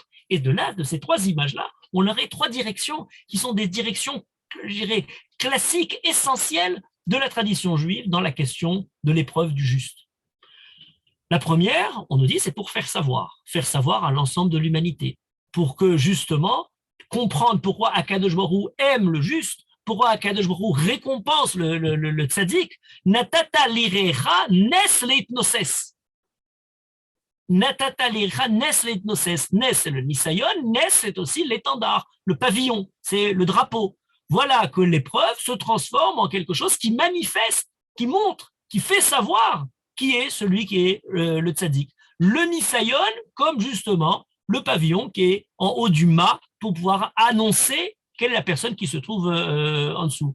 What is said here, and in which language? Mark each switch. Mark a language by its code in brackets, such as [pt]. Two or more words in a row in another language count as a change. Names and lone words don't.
[fr] Et de là, de ces trois images-là, on aurait trois directions qui sont des directions, je dirais, classiques, essentielles de la tradition juive dans la question de l'épreuve du juste. La première, on nous dit, c'est pour faire savoir à l'ensemble de l'humanité, pour que justement, comprendre pourquoi [he] הקדוש ברוך הוא [fr] aime le juste, pourquoi [he] הקדוש ברוך הוא [fr] récompense le tzaddik, [he] נתתה ליראיך נס להתנוסס. נתתה ליראיך נס להתנוסס. Nes, [fr] c'est le nisayon, nes, c'est aussi l'étendard, le pavillon, c'est le drapeau. Voilà que l'épreuve se transforme en quelque chose qui manifeste, qui montre, qui fait savoir qui est celui qui est le tzaddik. Le nisayon, comme justement le pavillon qui est en haut du mât pour pouvoir annoncer quelle est la personne qui se trouve en dessous.